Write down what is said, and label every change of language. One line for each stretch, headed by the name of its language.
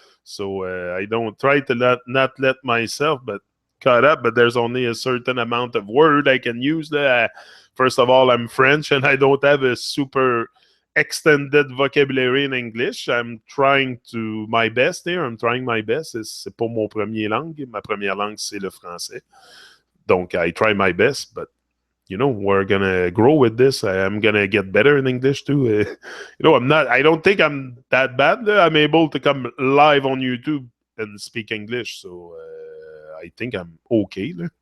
English: So I don't try to not let myself but caught up, but there's only a certain amount of word I can use. First of all, I'm French and I don't have a super extended vocabulary in English. I'm trying to my best here. I'm trying my best.
French: C'est pas mon premier langue. Ma première langue, c'est le français.
English: Donc, I try my best, but we're gonna grow with this. I'm gonna get better in English too. I don't think I'm that bad. I'm able to come live on YouTube and speak English, so I think I'm okay.